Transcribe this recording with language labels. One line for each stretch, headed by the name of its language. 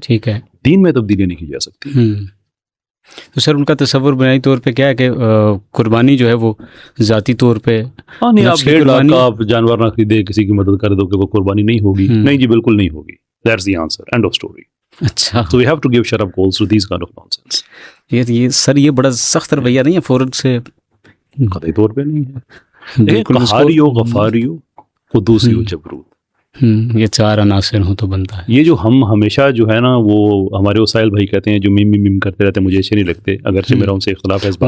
Urdu: ٹھیک ہے، دین میں تبدیلی نہیں کی جا سکتی۔ تو سر ان کا تصور بنیادی طور پہ کیا ہے کہ قربانی جو ہے وہ ذاتی طور پہ، ہاں نہیں، آپ 1.5 لاکھ کا آپ جانور نہ خریدے کسی کی مدد کر دو کہ وہ قربانی نہیں ہوگی، نہیں جی بالکل نہیں ہوگی،
English: That's the answer, end of story.
Urdu: اچھا،
English: so we have to give shut up goals to these kind of nonsense۔
Urdu: یہ سر یہ بڑا سخت رویہ نہیں ہے فوراً سے؟ قطعی طور پہ نہیں ہے، قہاری ہو، غفاری ہو، قدوسی ہو، جبروت، یہ 4 عناصر ہوں تو بنتا ہے۔ یہ جو ہم ہمیشہ جو ہے نا وہ ہمارے وسائل بھائی کہتے ہیں جو میم کرتے رہتے ہیں، مجھے اچھے نہیں لگتے، اگرچہ میرا ان سے اختلاف ہے اس بات